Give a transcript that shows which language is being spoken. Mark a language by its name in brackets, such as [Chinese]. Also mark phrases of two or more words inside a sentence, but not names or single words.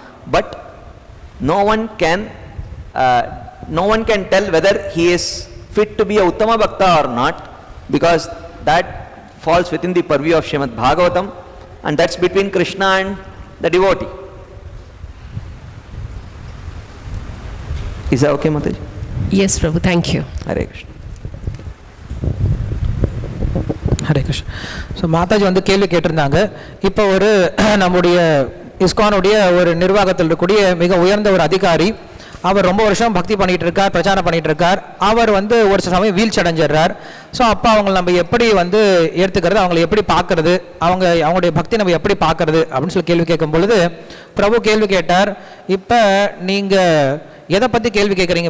[English] But no one can tell whether he is fit to be a [Sanskrit] उत्तम भक्त [English] or not, because that falls within the purview of Srimad Bhagavatam, and that's between Krishna and the devotee. Is that okay, Mataji? Yes, Prabhu, thank you. Hare Krishna. [Tamil] ஹரே கிருஷ்ண. ஸோ மாதாஜி வந்து கேள்வி கேட்டிருந்தாங்க. இப்போ ஒரு நம்முடைய இஸ்கானுடைய ஒரு நிர்வாகத்தில் இருக்கக்கூடிய மிக உயர்ந்த ஒரு அதிகாரி, அவர் ரொம்ப வருஷம் பக்தி பண்ணிட்டு இருக்கார், பிரச்சாரம் பண்ணிட்டு இருக்கார். அவர் வந்து ஒரு சில சமயம் வீழ்ச்சி அடைஞ்சிடுறார். ஸோ அப்போ அவங்களை நம்ம எப்படி வந்து ஏற்றுக்கிறது, அவங்களை எப்படி பார்க்கறது, அவங்களுடைய பக்தி நம்ம எப்படி பார்க்கறது அப்படின்னு சொல்லி கேள்வி கேட்கும் பொழுது பிரபு கேள்வி கேட்டார், இப்போ நீங்கள் எதை பற்றி கேள்வி கேட்குறீங்க?